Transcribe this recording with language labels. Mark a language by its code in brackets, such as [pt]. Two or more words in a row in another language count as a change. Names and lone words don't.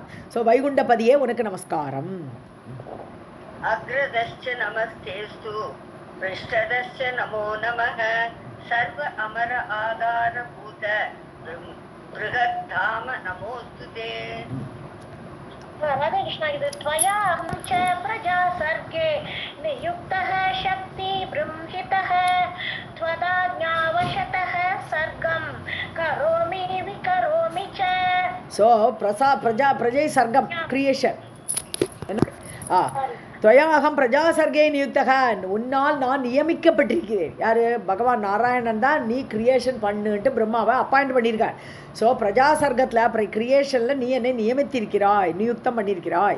[ta] ஸோ வைகுண்டபதியே உனக்கு நமஸ்காரம். [sa] अग्रतश्च नमस्तेऽस्तु पृष्ठतश्च नमो नमः सर्व अमर आधारभूत बृहद्धाम नमोऽस्तु ते. [ta] ராதே கிருஷ்ணா. [sa] இது त्वया अहं च प्रजा सर्गे नियुक्तः शक्ति ब्रह्मितः त्वदाज्ञावशतः सर्गं करोमि विकरोमि च. [ta] ஸோ பிரஜை சர்க்கம் கிரியேஷன். [sa] त्वयाहं प्रजा सर्गे नियुक्तः [ta] உன்னால் நான் நியமிக்கப்பட்டிருக்கிறேன். யார்? பகவான் நாராயணன் தான் நீ கிரியேஷன் பண்ணுன்ட்டு பிரம்மாவை அப்பாயிண்ட் பண்ணியிருக்கார். ஸோ பிரஜா சர்க்கத்தில் கிரியேஷனில் நீ என்னை நியமித்திருக்கிறாய், நியுக்தம் பண்ணியிருக்கிறாய்.